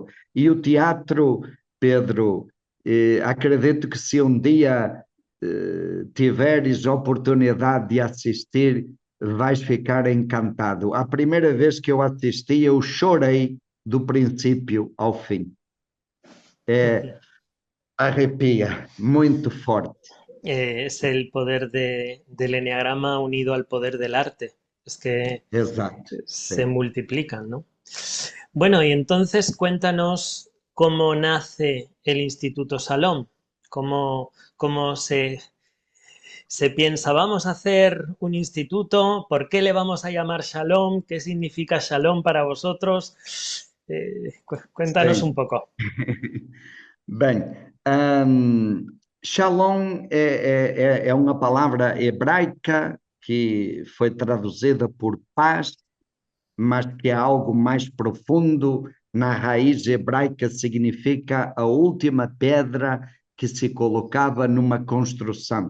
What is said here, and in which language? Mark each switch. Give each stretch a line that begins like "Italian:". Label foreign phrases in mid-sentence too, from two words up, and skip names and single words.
Portuguese: E o teatro, Pedro, acredito que se um dia tiveres a oportunidade de assistir, vais ficar encantado. A primeira vez que eu assisti, eu chorei do princípio ao fim. Arrepia, muito forte.
Spanish: Es el poder del eneagrama unido al poder del arte. Es que
Portuguese: Exato,
Spanish: se
Portuguese: sim.
Spanish: multiplican, ¿no? Bueno, y entonces cuéntanos cómo nace el Instituto Salón, cómo se piensa, vamos a hacer un instituto, ¿por qué le vamos a llamar Shalom? ¿Qué significa Shalom para vosotros? Cuéntanos un
Portuguese: Sim.
Spanish: poco.
Portuguese: Bem, Shalom é uma palavra hebraica que foi traduzida por paz, mas que é algo mais profundo. Na raiz hebraica significa a última pedra que se colocava numa construção.